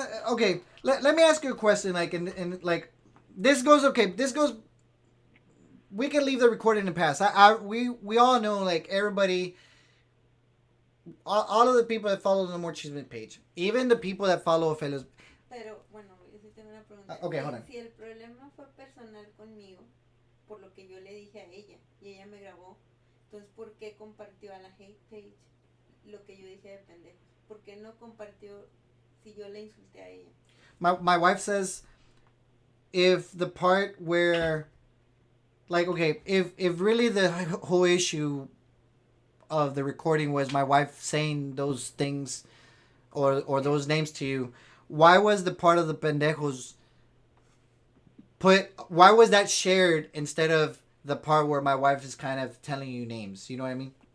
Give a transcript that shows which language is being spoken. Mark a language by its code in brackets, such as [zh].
[en] Okay, let me ask you a question. Like, like, this goes okay. This goes. We can leave the recording in the past. We all know, like, everybody, all of the people that follow the More Chisme page, even the people that follow Ofelio's. [es] Pero bueno, yo sí tengo una pregunta. [en] Okay, hold on. [es] Si el problema fue personal conmigo, por lo que yo le dije a ella y ella me grabó, entonces ¿por qué compartió a la hate page lo que yo dije de pendejo? ¿Por qué no compartió si yo le insulté a ella? [en] My wife says, if the part where, like, okay, if really the whole issue of the recording was my wife saying those things or those names to you, why was the part of the pendejos why was that shared instead of the part where my wife is kind of telling you names? You know what I mean?